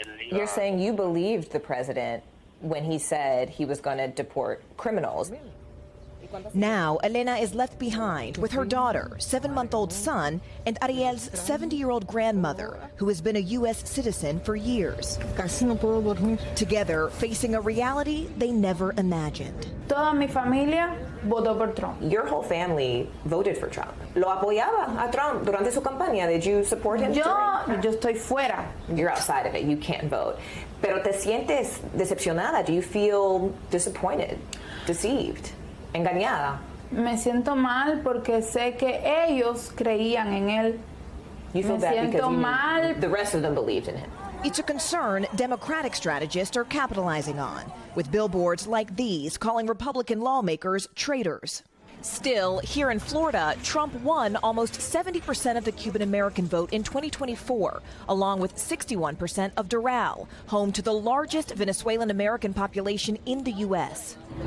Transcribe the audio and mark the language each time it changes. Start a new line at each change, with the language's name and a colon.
English: You're saying you believed the president when he said he was going to deport criminals. Now, Elena is left behind with her daughter, 7-month-old son, and Ariel's 70-year-old grandmother, who has been a U.S. citizen for years. Together, facing a reality they never imagined.
Spanish: Toda mi familia votó por Trump.
English: Your whole family voted for Trump.
Spanish: Lo apoyaba a Trump durante su campaña.
English: Did you support him?
Spanish: Yo estoy fuera.
English: You're outside of it. You can't vote.
Spanish: Pero te sientes decepcionada?
English: Do you feel disappointed, deceived?
Spanish: Engañada. Me siento mal porque sé que ellos creían en él.
English: You feel bad because the rest of them believed in him. It's a concern Democratic strategists are capitalizing on, with billboards like these calling Republican lawmakers traitors. Still, here in Florida, Trump won almost 70% of the Cuban-American vote in 2024, along with 61% of Doral, home to the largest Venezuelan-American population in the U.S.